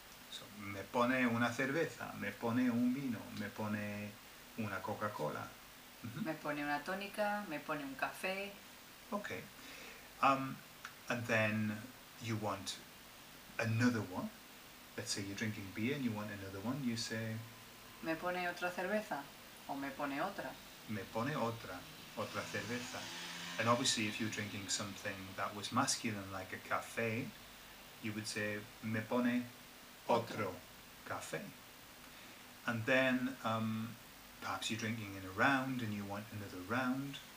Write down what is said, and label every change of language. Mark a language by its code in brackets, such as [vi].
[es] So, me pone una cerveza, me pone un vino, me pone una Coca-Cola. Mm-hmm. Me pone una tónica, me pone un café. [en] Okay. And then you want another one. Let's say you're drinking beer and you want another one. You say, [es] Me pone otra cerveza o me pone otra. me pone otra cerveza. [en] And obviously if you're drinking something that was masculine like a café, you would say, [es] me pone otro café. [en] And then perhaps you're drinking in a round and you want another round.